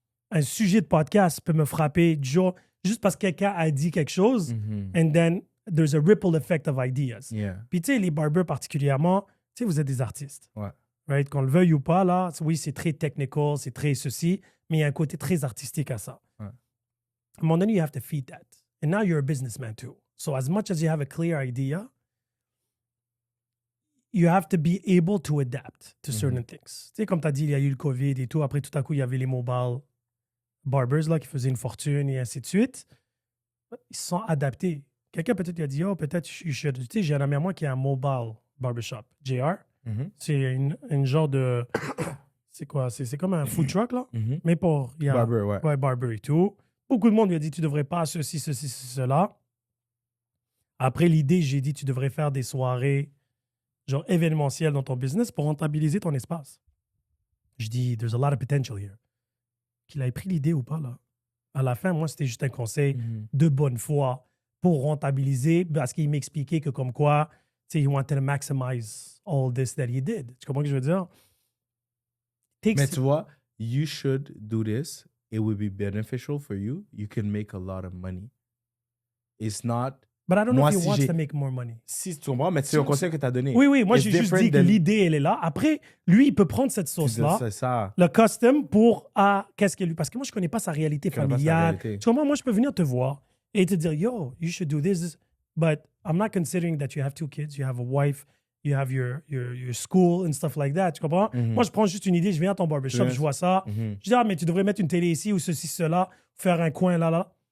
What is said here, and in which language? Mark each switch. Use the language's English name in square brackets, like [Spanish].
[French] Un sujet de podcast peut me frapper du jour juste parce que quelqu'un a dit quelque chose, [English] and then there's a ripple effect of ideas. Yeah. [French] Puis tu sais, les barbers particulièrement, tu sais, vous êtes des artistes. Ouais. [English] Right? [French] Qu'on le veuille ou pas, là, oui, c'est très technical, c'est très ceci, mais il y a un côté très artistique à ça. Ouais. À un moment donné, [English] you have to feed that. And now you're a businessman too. So as much as you have a clear idea, you have to be able to adapt to certain things. [French] Tu sais, comme tu as dit, il y a eu le COVID et tout. Après, tout à coup, il y avait les mobile barbers là, qui faisaient une fortune et ainsi de suite. Ils se sont adaptés. Quelqu'un peut-être a dit, oh, peut-être, tu sais, j'ai un ami à moi qui a un mobile barbershop, JR. C'est une genre de... C'est quoi? C'est comme un food truck, là. Mais pour... Barber, ouais. Ouais, barber et tout. Beaucoup de monde lui a dit, tu devrais pas ceci, cela. Après, l'idée, j'ai dit, tu devrais faire des soirées genre événementielles dans ton business pour rentabiliser ton espace. Je dis, [English] there's a lot of potential here. [French] Qu'il ait pris l'idée ou pas, là. À la fin, moi, c'était juste un conseil de bonne foi pour rentabiliser, parce qu'il m'expliquait que comme quoi, tu sais, [English] he wanted to maximize all this that he did. [French] Tu comprends ce que je veux dire? Mais tu vois, [English] you should do this. It would be beneficial for you. You can make a lot of money. It's not... But I don't know if he wants to make more money. [French] Si tu comprends, mais c'est un conseil que tu as donné. Oui, moi, j'ai juste dit que l'idée, elle est là. Après, lui, il peut prendre cette sauce-là, le custom, pour qu'est-ce qu'il lui... Parce que moi, je ne connais pas sa réalité familiale. Tu comprends? Moi, je peux venir te voir et te dire, [English] yo, you should do this, but I'm not considering that you have 2 kids, you have a wife, you have your school and stuff like that. [French] Tu comprends? Moi, je prends juste une idée, je viens à ton barbershop, je vois ça. Je dis, mais tu devrais mettre une télé ici ou ceci, cela, faire un coin là.